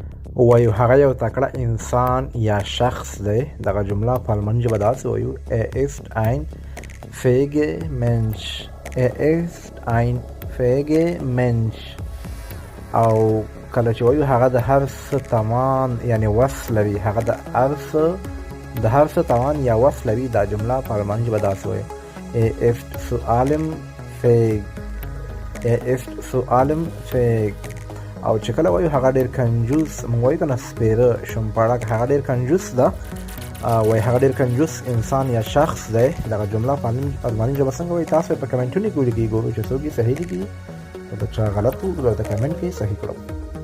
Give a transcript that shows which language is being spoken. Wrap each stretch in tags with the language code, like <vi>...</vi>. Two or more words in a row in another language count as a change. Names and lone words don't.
<ps>وایو هغه یو تکړه انسان یا شخص دی. دغه جمله په الماني ژبه داسې وایو</ps> <de>er ist ein fähiger Mensch. er ist ein fähiger Mensch.</de> <ps>او کله چې وایو هغه د هر څه توان یعنی وس لري، هغه د هر څه توان یا وس لري. دا جمله په الماني ژبه داسې وایو</ps> <de>er ist zu allem fähig. er ist zu allem fähig.</de> <ps>او چې کله وایو هغه ډیر کنجوس، موږ وایو کنه سپیره شمپاړک، هغه ډیر کنجوس ده. وایي هغه ډیر کنجوس انسان یا شخص دی. دغه جمله په الماني ژبه څنګه وایي تاسو په کمنټونو کې ولیکئ، ګورو چې څوک یې صحیح لیکي او د چا غلط و د کمنټ کې صحیح کړو.</ps>